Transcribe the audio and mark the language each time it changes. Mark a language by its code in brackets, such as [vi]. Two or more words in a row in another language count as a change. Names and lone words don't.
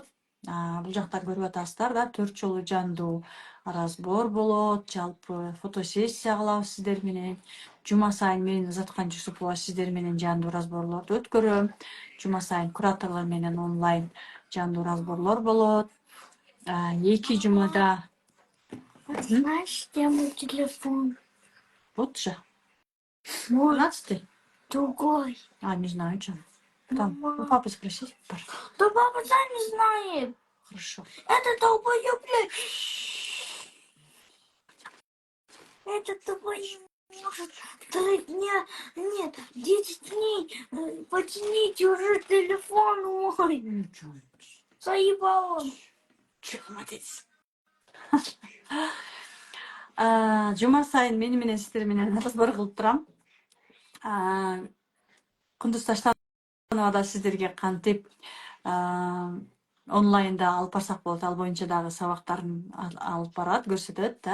[ky] Бул жакта көрүп атасыздар да 4 жолу жандуу разбор болот. Жалпы фотосессия кылабыз сиздер менен. Жума сайын мен Заткан Жусупова сиздер менен жандуу разборлорду өткөрөм. Жума сайын кураторлор менен онлайн жандуу разборлор болот. 2 жумада [ru] Знаешь, где мой телефон? вот же Мой 12. другой. Не знаю, что. Там у Мама. папы спросить. Да папа сам не знает. Хорошо. Это долбоёб, блядь. Это долбоёб может 3 дня, нет, 10 дней починить уже телефон мой. Ничего. Заебал он. Чё, молодец. [ky] Жума сайын мени менен сиздер менен разбор кылып турам. Кундуз Таштанова да сиздерге кантип онлайнда алып барсак болот, ал боюнча дагы сабактарын алып барат, көрсөтөт да.